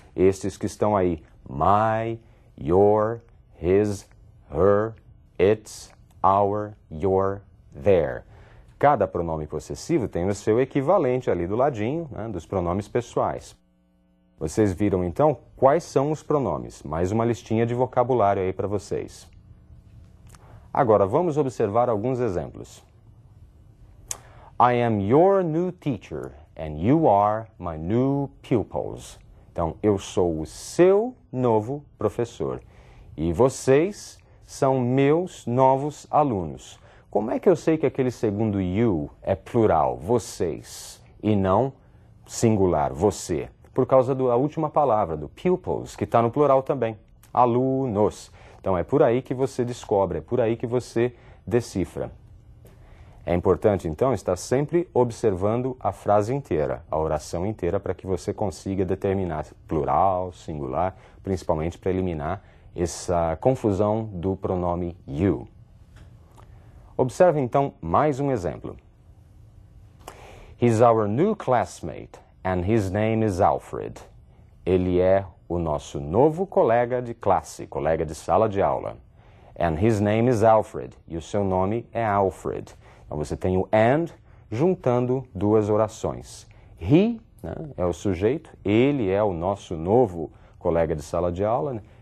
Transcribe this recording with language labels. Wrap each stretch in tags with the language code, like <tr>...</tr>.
<pt>Estes que estão aí,</pt> <en>my, your, his, her, its, our, your, their.</en> <pt>Cada pronome possessivo tem o seu equivalente ali do ladinho, né, dos pronomes pessoais. Vocês viram então quais são os pronomes? Mais uma listinha de vocabulário aí para vocês. Agora vamos observar alguns exemplos.</pt> <en>I am your new teacher and you are my new pupils.</en> <pt>Então, eu sou o seu novo professor e vocês são meus novos alunos. Como é que eu sei que aquele segundo you é plural, vocês, e não singular, você? Por causa da última palavra, do pupils, que está no plural também, alunos. Então, é por aí que você descobre, é por aí que você decifra. É importante, então, estar sempre observando a frase inteira, a oração inteira, para que você consiga determinar plural, singular, principalmente para eliminar essa confusão do pronome you. Observe, então, mais um exemplo.</pt> <en>He's our new classmate and his name is Alfred.</en> <pt>Ele é o nosso novo colega de classe, colega de sala de aula.</pt> <en>And his name is Alfred.</en> <pt>E o seu nome é Alfred. Então, você tem o and juntando duas orações. He, né, é o sujeito, ele é o nosso novo colega de sala de aula. Né?</pt>